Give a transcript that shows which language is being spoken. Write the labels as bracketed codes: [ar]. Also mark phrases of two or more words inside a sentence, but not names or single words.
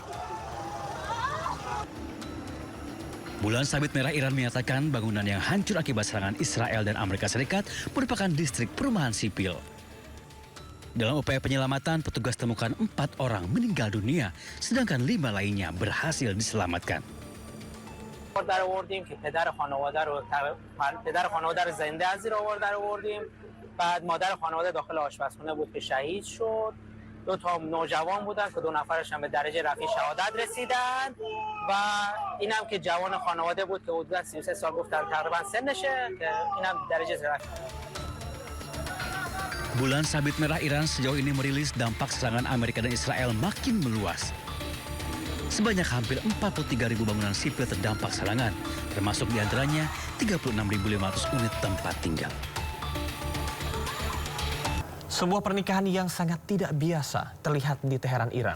[id] Bulan Sabit Merah Iran menyatakan bangunan yang hancur akibat serangan Israel dan Amerika Serikat merupakan distrik perumahan sipil. Dalam upaya penyelamatan, petugas temukan 4 orang meninggal dunia, sedangkan 5 lainnya berhasil diselamatkan. [fa] در آوردیم که پدر خانواده رو زنده از زیر آوار در آوردیم. بعد مادر خانواده داخل آشپزخونه بود که شهید شد دو تا نوجوان بودن که 2 نفرش هم به درجه رفیع شهادت رسیدن و اینم که جوان خانواده بود که حدودا 33 سال گفتن تقریبا سنشه که اینم درجه رفیع. [id] Bulan Sabit Merah Iran sejauh ini merilis dampak serangan Amerika dan Israel makin meluas. Sebanyak hampir 43.000 bangunan sipil terdampak serangan, termasuk diantaranya 36.500 unit tempat tinggal. Sebuah pernikahan yang sangat tidak biasa terlihat di Teheran, Iran.